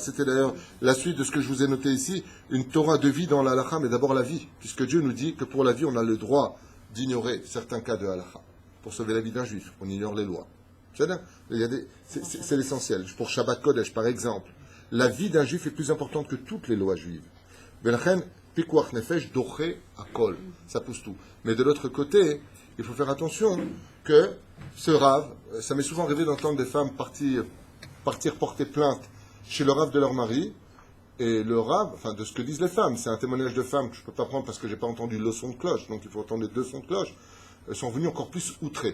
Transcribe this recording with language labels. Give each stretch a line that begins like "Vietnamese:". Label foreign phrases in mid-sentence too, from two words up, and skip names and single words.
French: C'était d'ailleurs la suite de ce que je vous ai noté ici. Une Torah de vie dans la halakha, mais d'abord la vie. Puisque Dieu nous dit que pour la vie, on a le droit d'ignorer certains cas de halakha. Pour sauver la vie d'un juif, on ignore les lois. C'est l'essentiel. Pour
Hebrew: שבת קודש,
French: par exemple, la vie d'un juif est plus importante que toutes les lois juives.
Hebrew: ולכן פיקוח נפש דוחה הכל.
French: Ça pousse tout. Mais de l'autre côté, il faut faire attention que ce rave, ça m'est souvent arrivé d'entendre des femmes partir porter plainte chez le rave de leur mari, et le rave, enfin de ce que disent les femmes, c'est un témoignage de femmes que je ne peux pas prendre parce que je n'ai pas entendu le son de cloche, donc il faut entendre les deux sons de cloche, elles sont venues encore plus outrées.